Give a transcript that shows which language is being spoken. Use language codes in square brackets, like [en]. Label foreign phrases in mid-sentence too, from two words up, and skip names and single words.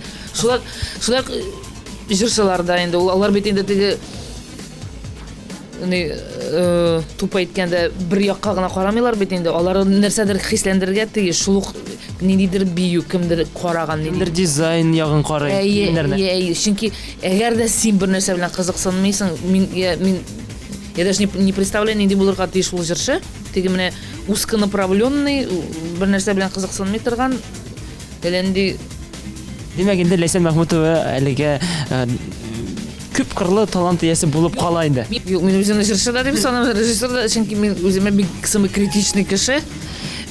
[tt] Шулар җырчылар да инде, алар бит инде теге тупа әйткәндә бер якка гына карамыйлар бит инде. Алар нәрсәдер хисләндергә тиеш, шул ниндидер бию, кемдер караган, ниндидер дизайн ягын карый. Чөнки әгәр дә син бер нәрсә белән кызыксынмыйсың, мин [ru] я даже не представляю, [tt] нинди булырга тиеш ул җырчы. Теге менә узконаправленный, бер нәрсә белән кызыксынмый торган. Әленди Димәк инде Ләйсән Мәхмүтова әлегә күп кырлы талант иясе булып кала инде. Юк, мин үземне җырчы да дип саныйм, режиссер да, чөнки мин үземә бик [ru] самый критичный [tt] кеше.